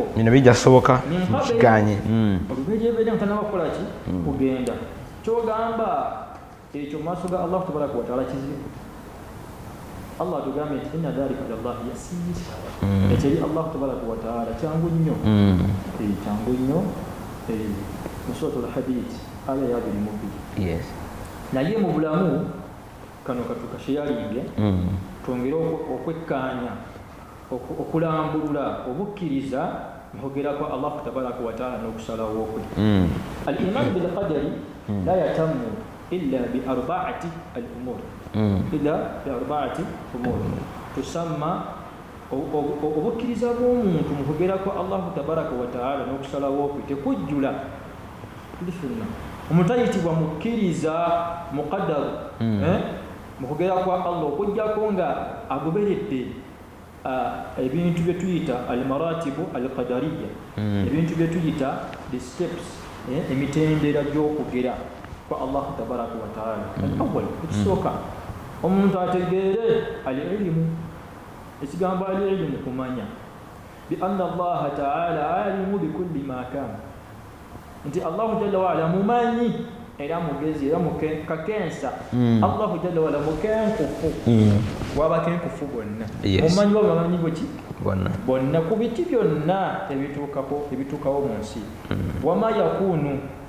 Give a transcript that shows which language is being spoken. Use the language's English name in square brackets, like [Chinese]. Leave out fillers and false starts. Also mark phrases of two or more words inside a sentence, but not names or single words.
[Ganda] bino bijja soboka kiganye oluberyebere ntanaba ki kugenda kyogamba ekyo maaso ga [Arabic] الله تبارك وتعالى [Ganda] kizibu Allah tugambye nti [Arabic] إن ذلك على الله يسير [Ganda] ekyeri [Arabic] الله تبارك وتعالى [Ganda] kyangu nnyo kyangu nnyo mu suratul Hadid aya ya 22 naye mu bulamu kano katukasheyalinge twongere okwekkaanya okulambulula obukkiriza muhogera kwa [Arabic] الله تبارك وتعالى [Ganda] n'okusalawo kwe [Arabic] الإيمان بالقدر لا يتم إلا بأربعة الأمور [Ganda] tusamma obukkiriza bw'omuntu muhogera kwa [Arabic] الله تبارك وتعالى [Ganda] n'okusalawo kwe tekujjula tulifuna omuntu ayitibwa mukkiriza muqaddaru mukugera kwa Allah okujjako nga agoberedde ebintu bye tuyita [Arabic] المراتب القدرية [Ganda] ebintu bye tuyita [English] the steps [Ganda] emitendera gy'okugera kwa Allah [Arabic] تبارك وتعالى الأول [Ganda] ekisooka omuntu ategeere al-ilmu ekigambo al-ilmu kumanya [Arabic] بأن الله تعالى عليم بكل ما كان [Ganda] nti [Arabic] الله جل وعلا [Ganda] mumanyi era mugezi era mukakensa [Arabic] الله جل وعلا [Ganda] mukenkufu wabakenkufu bonna mumanyi bamanyi boki bonna ku biti byonna ebituukawo mu nsi [Arabic] وما يكون